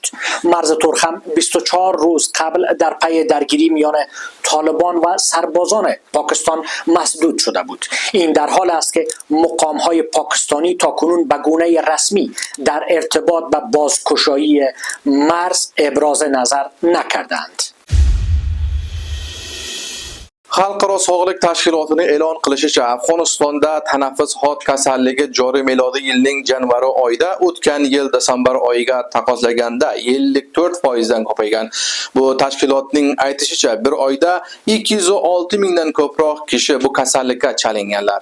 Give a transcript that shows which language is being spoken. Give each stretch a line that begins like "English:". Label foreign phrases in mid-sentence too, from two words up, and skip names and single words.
Persian: مرز تورخم 24 روز قبل در پی درگیری میان طالبان و سربازان پاکستان مسدود شده بود. این در حال است که مقام‌های پاکستانی تاکنون به گونه رسمی در ارتباط به بازگشایی مرز ابراز نظر نکردند.
Uzbek: Xalqaro sog'liq tashkilotining e'lon qilishicha, Afg'onistonda tanaffus hod kasalligi joriy milodiy yilning yanvar oyida o'tgan yil desembr oyiga taqqoslaganda 54% dan ko'paygan. Bu tashkilotning aytishicha, bir oyda 206 mingdan ko'proq kishi bu kasallikka chalinganlar.